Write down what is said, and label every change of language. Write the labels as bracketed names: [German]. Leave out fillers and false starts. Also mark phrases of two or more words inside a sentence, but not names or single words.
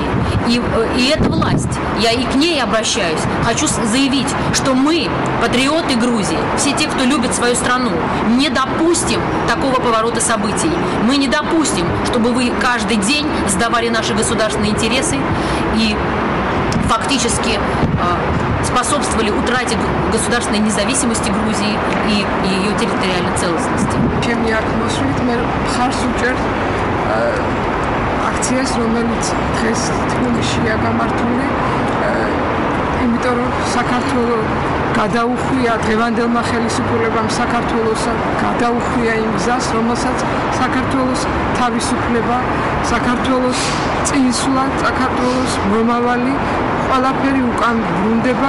[Russian] И эта власть, я и к ней обращаюсь, хочу заявить, что мы, патриоты Грузии, все те, кто любит свою страну, не допустим такого поворота событий. Мы не допустим, чтобы вы каждый день сдавали наши государственные интересы и фактически способствовали утрате государственной независимости Грузии и ее территориальной целостности. [Georgian] აქციას, რომელიც დღეს თბილისშია გამართული, იმიტომ რომ საქართველოს გადაუხვია დღევანდელმა ხელისუფლებამ საქართველოსა, გადაუხვია იმ გზას, რომელსაც საქართველოს თავისუფლება, საქართველოს წინსვლა, საქართველოს მომავალი ყველაფერი უკან ბრუნდება.